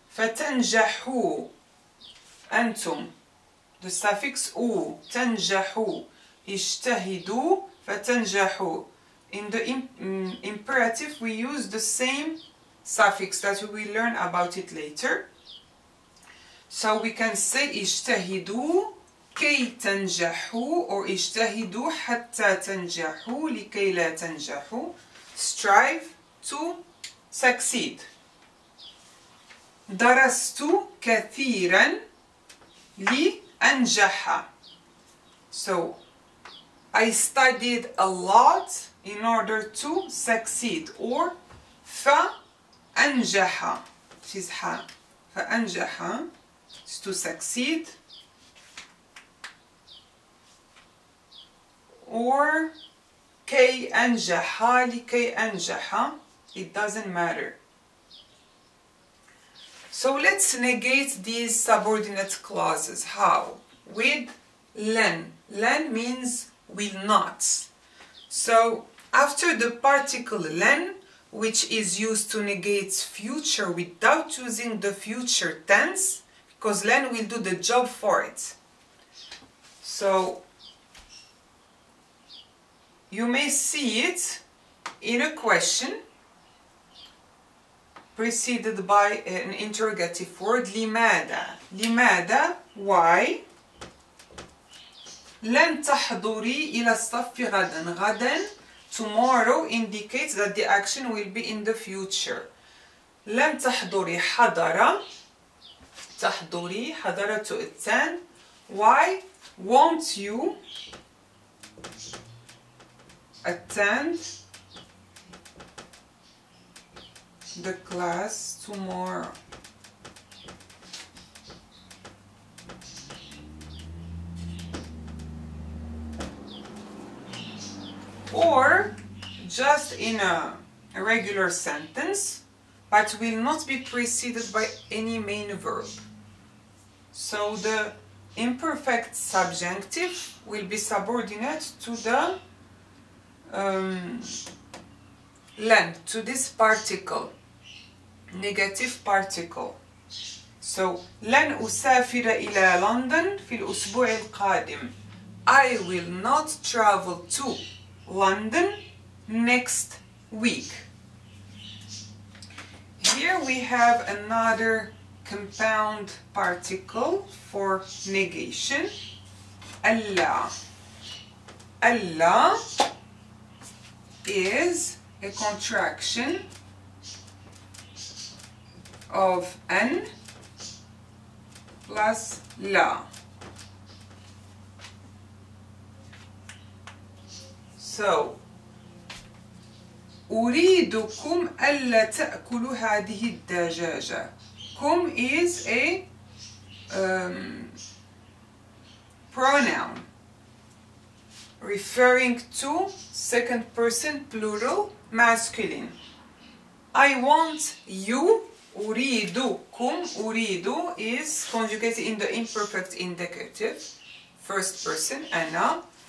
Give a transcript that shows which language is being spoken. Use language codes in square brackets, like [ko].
[ar] فتنجحوا. أنتم. [en] The suffix u. [ar] تنجحوا. اجتهدوا فتنجحوا. [en] In the imperative we use the same suffix that we will learn about it later. So we can say [ar] اجتهدوا كي تنجحوا [en] or [ar] اجتهدوا حتى تنجحوا لكي لا تنجحوا. [en] Strive to succeed. [ar] درست كثيرا لأنجح. [en] So I studied a lot in order to succeed. Or فأنجح. She's ha. فأنجح is to succeed. Or [ar] كي أنجح لكي أنجح. [en] It doesn't matter. So let's negate these subordinate clauses. How? With len. Len means will not. So after the particle len, which is used to negate future without using the future tense, because len will do the job for it. So you may see it in a question preceded by an interrogative word. لماذا? لماذا? Why? [ar] لن تحضري إلى الصف غدا. [en] غدا, tomorrow, indicates that the action will be in the future. [ar] لن تحضري, حضر, تحضري, حضر, [en] to attend. Why won't you attend the class tomorrow? Or just in a regular sentence, but will not be preceded by any main verb. So the imperfect subjunctive will be subordinate to the لن, to this particle, negative particle. So [ar] لن أسافر إلى لندن في الأسبوع القادم. [en] I will not travel to London next week. Here we have another compound particle for negation. Allah. Allah is a contraction of an plus la. So, [ar] أريدكم ألا تأكلوا هذه الدجاجة. [en] كم is a pronoun referring to second person plural masculine. I want you, أريدكم, أريد is conjugated in the imperfect indicative, first person, أنا.